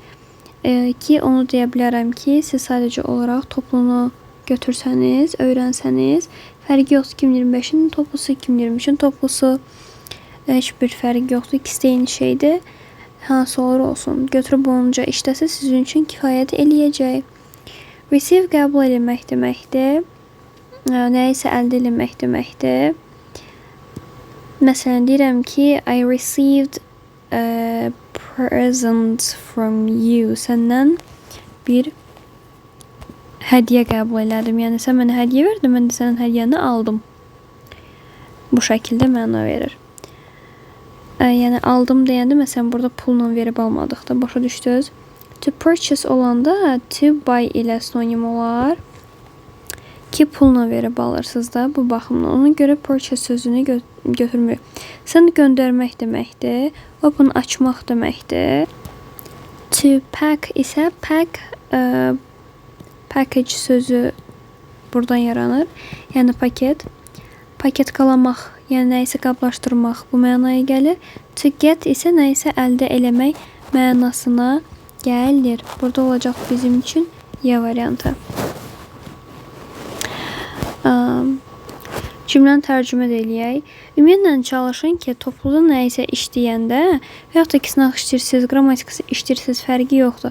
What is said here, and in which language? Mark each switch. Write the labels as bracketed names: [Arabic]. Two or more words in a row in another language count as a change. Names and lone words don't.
[Azerbaijani] Ki, onu deyə bilərəm ki, siz sadəcə olaraq toplunu götürsəniz, öyrənsəniz, fərqi yoxdur 2025-in toplusu, 2023-in toplusu, heç bir fərqi yoxdur, ikisi də eyni şeydir. Hansı olur olsun, götürüb onunca işləsə sizin üçün kifayət eləyəcək. Receive qəbul eləmək deməkdir. Nəyisə əldə eləmək deməkdir. Məsələn, deyirəm ki, [English] I received a present from you. [Azerbaijani] Səndən bir hədiyyə qəbul elədim. Yəni, sən mənə hədiyyə verdin, mən də sənin hədiyyəni aldım. Bu şəkildə məna verir. Yəni, aldım deyəndə, məsələn, burada pulla verib almadıqda, başa düşdünüz. [English] To purchase [Azerbaijani] olanda [English] to buy [Azerbaijani] ilə sinonim olar. Ki, pulla verib alırsınız da bu baxımdan. Ona görə purchase sözünü götürmür. Sən göndərmək deməkdir. Open açmaq deməkdir. [English] To pack [Azerbaijani] isə package sözü buradan yaranır. Yəni, paket. Paketkalamaq, yəni nəyisə qablaşdırmaq bu mənaya gəlir. [English] To get [Azerbaijani] isə nəyisə əldə eləmək mənasına gəlir. Burada olacaq bizim üçün Y variantı. Cümləni tərcümə eləyək. Ümumiyyətlə çalışın ki, topluda nəyisə işləyəndə və yaxud da ki, sınaq işləyirsiniz, qrammatikası işləyirsiniz, fərqi yoxdur.